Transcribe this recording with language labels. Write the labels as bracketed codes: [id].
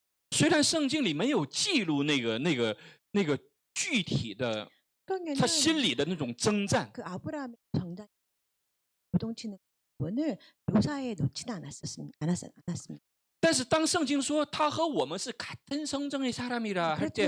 [zh] 虽然圣经里没有记录那个具体的 [ko] 성경에는 [zh] 他心里的那种征战， [ko] 그 아브라함의 정작 요동치는 부분을 묘사해 놓지는 않았습니다. [zh] 但是当圣经说他和我们是 [ko] 같은 성정의 사람이라 할 때，